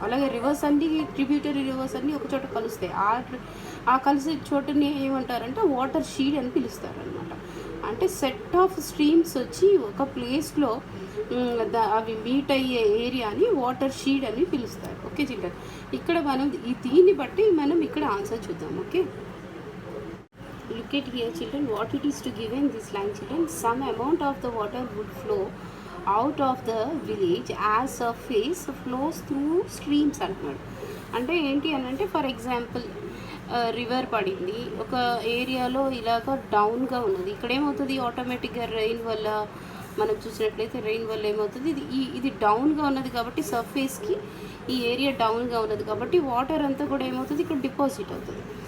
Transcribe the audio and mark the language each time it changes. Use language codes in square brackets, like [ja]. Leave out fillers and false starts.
[te] అలాగే రివర్స్ అన్ని, tributary reverse అన్నీ ఒక చోట కలుస్తాయి. ఆ కలిసే చోటుని ఏమంటారంటే వాటర్ షీడ్ అని పిలుస్తారు అనమాట. అంటే సెట్ ఆఫ్ స్ట్రీమ్స్ వచ్చి ఒక ప్లేస్లో అవి మీట్ అయ్యే ఏరియాని వాటర్ షీడ్ అని పిలుస్తారు. ఓకే చిల్డ్రన్, ఇక్కడ మనం దీన్ని బట్టి మనం ఇక్కడ ఆన్సర్ చూద్దాం. [en] Okay, look at here children, what it is to given this line children. Some amount of the water would flow out of the village as surface flows through streams [te] అంటున్నాడు. అంటే ఏంటి అని అంటే ఫర్ ఎగ్జాంపుల్ రివర్ పడింది ఒక ఏరియాలో, ఇలాగ డౌన్గా ఉన్నది. ఇక్కడ ఏమవుతుంది ఆటోమేటిక్గా రెయిన్ వల్ల మనం చూసినట్లయితే రెయిన్ వల్ల ఏమవుతుంది, ఇది డౌన్గా ఉన్నది కాబట్టి సర్ఫేస్కి ఈ ఏరియా డౌన్గా ఉన్నది కాబట్టి వాటర్ అంతా కూడా ఏమవుతుంది ఇక్కడ డిపాజిట్ అవుతుంది.